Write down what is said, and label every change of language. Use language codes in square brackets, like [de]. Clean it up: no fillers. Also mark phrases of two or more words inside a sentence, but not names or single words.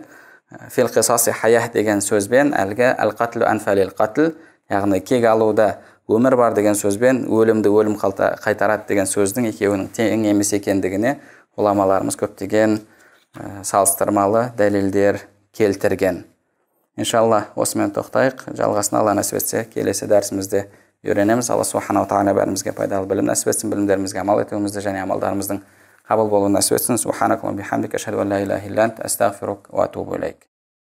[ar] في القصاص حياة [kk] деген сөзбен әлгі [ar] القتل أنفى للقتل, [kk] яғни кек алуда өмір бар деген сөзбен өлімді өлім қайтарады деген сөздің екеуінің тең емес екендігіне ғұламаларымыз көптеген салыстырмалы дәлелдер келтірген. Иншалла, осымен тоқтайық. Жалғасын Алла нәсіп етсе, келесі дәрісімізде үйренеміз. Алла [ar] سبحانه وتعالى [kk] бәрімізге пайдалы білім нәсіп етсін, білімдерімізге амал етуімізді және амалдарымыздың қабыл болуын нәсіп етсін. [ar] سبحانك اللهم وبحمدك، أشهد أن لا إله إلا أنت، أستغفرك وأتوب إليك.